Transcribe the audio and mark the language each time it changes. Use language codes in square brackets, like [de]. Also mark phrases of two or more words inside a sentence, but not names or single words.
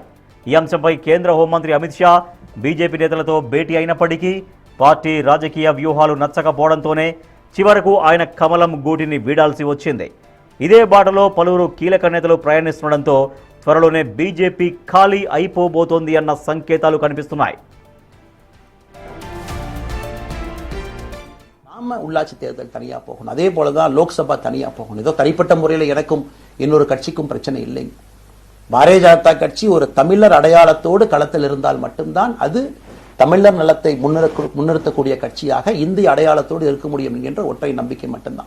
[te] ఈ అంశంపై కేంద్ర హోంమంత్రి అమిత్ షా బీజేపీ నేతలతో భేటీ అయినప్పటికీ పార్టీ రాజకీయ వ్యూహాలు నచ్చకపోవడంతోనే చివరకు ఆయన కమలం గూటిని వీడాల్సి వచ్చింది. ఇదే బాటలో పలువురు కీలక నేతలు ప్రయాణిస్తుండడంతో త్వరలోనే బీజేపీ ఖాళీ అయిపోబోతోంది అన్న సంకేతాలు కనిపిస్తున్నాయి. [ta] உள்ளாட்சி தேர்தல் தனியா போகணும், அதே போலதான் லோக்சபா தனியா போகணும். ஏதோ தனிப்பட்ட முறையில் எனக்கும் இன்னொரு கட்சிக்கும் பிரச்சனை இல்லைங்க. பாரதிய ஜனதா கட்சி ஒரு தமிழர் அடையாளத்தோடு களத்தில் இருந்தால் மட்டும்தான் அது தமிழர் நலத்தை முன்னிறுத்தக்கூடிய கட்சியாக இந்திய அடையாளத்தோடு இருக்க முடியும் என்கின்ற ஒற்றை நம்பிக்கை மட்டும்தான்.